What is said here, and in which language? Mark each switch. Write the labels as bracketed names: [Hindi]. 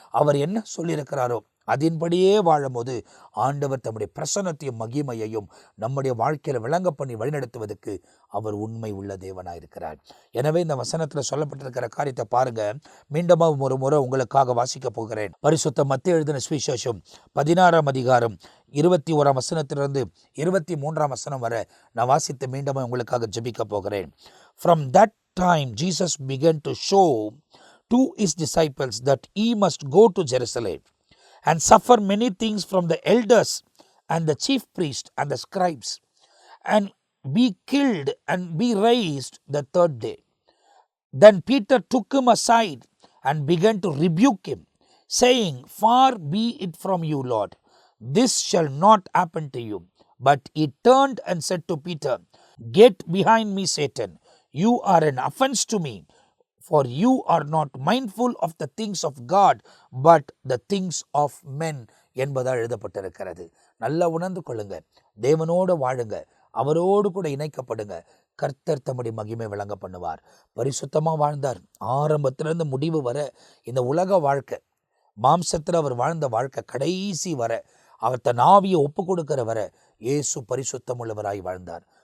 [Tamil] அவர் என்ன சொல்லியிருக்கிறாரோ அதன்படியே வாழும்போது ஆண்டவர் தம்முடைய பிரசன்னத்தையும் மகிமையையும் நம்முடைய வாழ்க்கையில் விளங்க பண்ணி வழிநடத்துவதற்கு அவர் உண்மை உள்ள தேவனாயிருக்கிறார். எனவே இந்த வசனத்தில் சொல்லப்பட்டிருக்கிற காரியத்தை பாருங்க. மீண்டும் ஒரு முறை உங்களுக்காக வாசிக்க போகிறேன். பரிசுத்த மத்தேயு எழுதின சுவிசேஷம் 16ஆம் அதிகாரம் 21ஆம் வசனத்திலிருந்து 23ஆம் வசனம் வரை நான் வாசித்து மீண்டும் உங்களுக்காக ஜெபிக்க போகிறேன். [English] From that time Jesus began to show to his disciples that he must go to Jerusalem and suffer many things from the elders and the chief priests and the scribes, and be killed and be raised the third day. Then Peter took him aside and began to rebuke him, saying, Far be it from you, Lord, this shall not happen to you. But he turned and said to Peter, Get behind me, Satan. You are an offense to me, for you are not mindful of the things of God, but the things of men [Tamil] என்பதாக எழுதப்பட்டிருக்கிறது. நல்லா உணர்ந்து கொள்ளுங்க, தேவனோடு வாழுங்க, அவரோடு கூட இணைக்கப்படுங்க. கர்த்தர் தம்முடைய மகிமை விளங்க பண்ணுவார். பரிசுத்தமாக வாழ்ந்தார். ஆரம்பத்திலிருந்து முடிவு வர இந்த உலக வாழ்க்கை, மாம்சத்தில் அவர் வாழ்ந்த வாழ்க்கை கடைசி வர, அவர் தன் ஆவியை ஒப்பு கொடுக்கிற வர இயேசு பரிசுத்தம் உள்ளவராய் வாழ்ந்தார்.